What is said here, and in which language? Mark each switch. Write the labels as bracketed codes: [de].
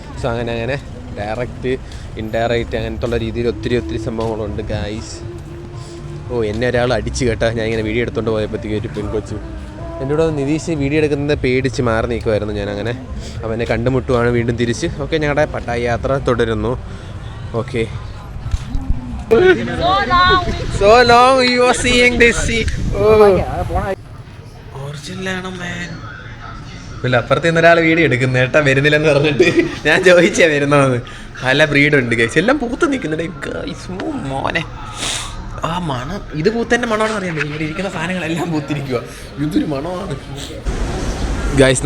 [ml] So അങ്ങനെ direct indirect അങ്ങനത്തുള്ള രീതിയിൽ ഒത്തിരി സംഭവങ്ങളുണ്ട് ഗായ്സ്. എന്നെ ഒരാൾ അടിച്ച് കേട്ടാ. ഞാൻ ഇങ്ങനെ വീഡിയോ എടുത്തുകൊണ്ട് പോയപ്പോഴത്തേക്ക് ഒരു പെൺകൊച്ചു എൻ്റെ കൂടെ നിതീഷ് വീഡിയോ എടുക്കുന്നത് പേടിച്ച് മാറി നിൽക്കുമായിരുന്നു. ഞാൻ അങ്ങനെ അവനെ കണ്ടുമുട്ടുവാണ് വീണ്ടും തിരിച്ച്. ഓക്കെ, ഞങ്ങളുടെ പട്ടായ യാത്ര തുടരുന്നു. [en] Okay, so long you are seeing this sea. [ml] ഒറിജിനലാണോ മാൻ? ഇല്ല, അപ്പുറത്ത് നിന്നൊരാൾ വീഡിയോ എടുക്കുന്നു ഏട്ടാ, വരുന്നില്ലെന്ന് പറഞ്ഞിട്ട്. ഞാൻ ചോദിച്ചാ വരുന്നതെന്ന്. പല ബ്രീഡുണ്ട് ഗൈസ്, എല്ലാം പൂത്ത് നിൽക്കുന്നുണ്ട് ഗൈസ്. മോനെ ആ മണം, ഇത് പൂത്തൻ്റെ മണമാണെന്ന് അറിയാമോ? ഇവിടെ ഇരിക്കുന്ന സാധനങ്ങളെല്ലാം പൂത്തിരിക്കുക. ഇതൊരു മണമാണ് ഗൈസ്.